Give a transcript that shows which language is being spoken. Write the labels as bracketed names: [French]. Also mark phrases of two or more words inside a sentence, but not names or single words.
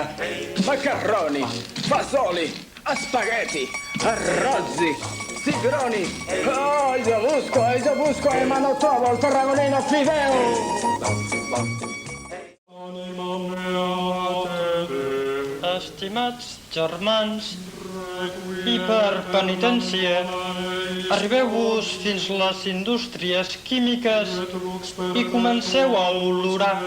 [Italian] Macarroni, fasoli, spaghetti, arrozzi, cigroni. Oh, già busco, ma non trovo il tarragonino fideo! [Catalan] Estimats germans, i per penitència, arribeu-vos fins les indústries químiques i comenceu a olorar.